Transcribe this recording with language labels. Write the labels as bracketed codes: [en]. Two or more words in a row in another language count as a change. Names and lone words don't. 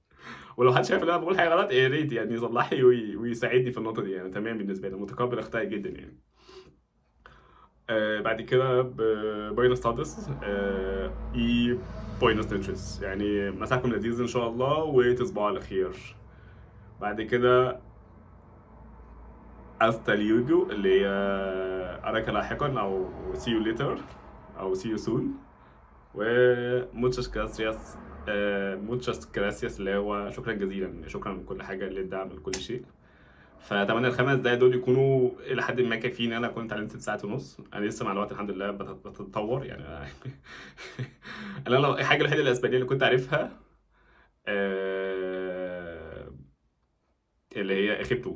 [ar] ولو حد شايف ان انا بقول حاجه غلط، يا ريت يعني يصلح لي ويساعدني في النقطه دي، يعني تمام بالنسبه لي، متقبل اخطائي جدا يعني. بعد كده [es] buenas tardes, y buenas noches, [ar] يعني مساكم لذيذ ان شاء الله وتصبحوا على خير. بعد كده [es] hasta luego، [ar] اللي هي أراك لاحقا أو [en] see you later [ar] أو [en] see you soon. [ar] و [es] muchas gracias، muchas gracias [ar] اللي هو شكرا جزيلا، شكرا من كل حاجة، للدعم لكل شيء. فأتمنى ال5 دقايق دول يكونوا إلى حد ما كافيين. أنا كنت اتعلمت 6 ساعات ونص، أنا لسه مع الوقت الحمد لله بتتطور يعني. أنا الحاجة الوحيدة الأسبانية اللي كنت عارفها آه، اللي هي اخيبتو.